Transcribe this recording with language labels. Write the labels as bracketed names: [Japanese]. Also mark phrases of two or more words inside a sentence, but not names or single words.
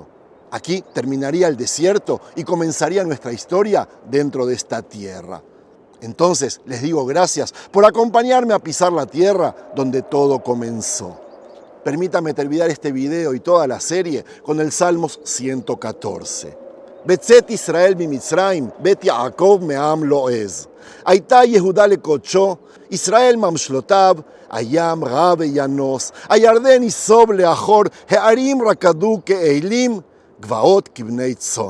[Spanish] Aquí terminaría el desierto y comenzaría nuestra historia dentro de esta tierra. Entonces les digo gracias por acompañarme a pisar la tierra donde todo comenzó. Permítame terminar este video y toda la serie con el Salmos 114. [Hebrew] בצאת ישראל ממצרים, בית יעקב מעם לעז. היתה יהודה לקדשו, ישראל ממשלותיו, הים ראה וינס, הירדן יסב לאחור, הערים רקדו כאלים, גבעות כבני צאן.